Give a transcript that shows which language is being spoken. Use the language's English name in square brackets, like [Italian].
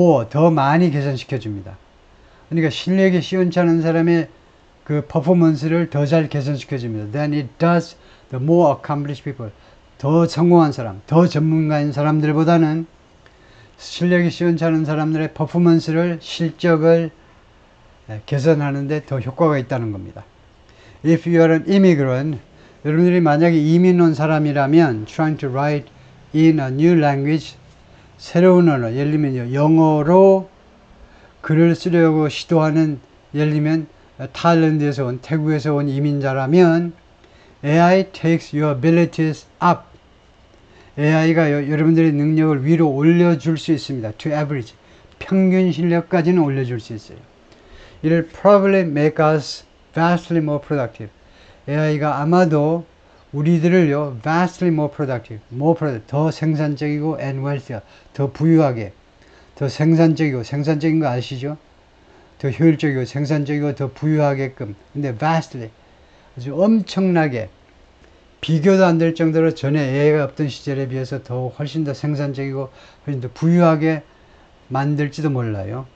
[Korean] 더 많이 개선시켜줍니다. 그러니까 실력이 시원찮은 사람의 그 퍼포먼스를 더 잘 개선시켜줍니다. [English] Then it does the more accomplished people. [Korean] 더 성공한 사람, 더 전문가인 사람들보다는 실력이 시원찮은 사람들의 퍼포먼스를, 실적을 개선하는데 더 효과가 있다는 겁니다. [English] If you are an immigrant, [Korean] 여러분들이 만약에 이민 온 사람이라면 [English] trying to write in a new language, [Korean] 새로운 언어, 예를 들면 영어로 글을 쓰려고 시도하는, 예를 들면 타일랜드에서 온, 태국에서 온 이민자라면 [English] AI takes your abilities up. [Korean] AI가 여러분들의 능력을 위로 올려줄 수 있습니다. [English] To average. [Korean] 평균 실력까지는 올려줄 수 있어요. [English] It'll probably make us vastly more productive. [Korean] AI가 아마도 우리들을요, [English] vastly more productive, [Korean] 더 생산적이고 [English] and wealthier, [Korean] 더 부유하게, 더 생산적인 거 아시죠? 더 효율적이고 생산적이고 더 부유하게끔. 근데 vastly, 아주 엄청나게, 비교도 안 될 정도로 전에 AI가 없던 시절에 비해서 훨씬 더 생산적이고 훨씬 더 부유하게 만들지도 몰라요.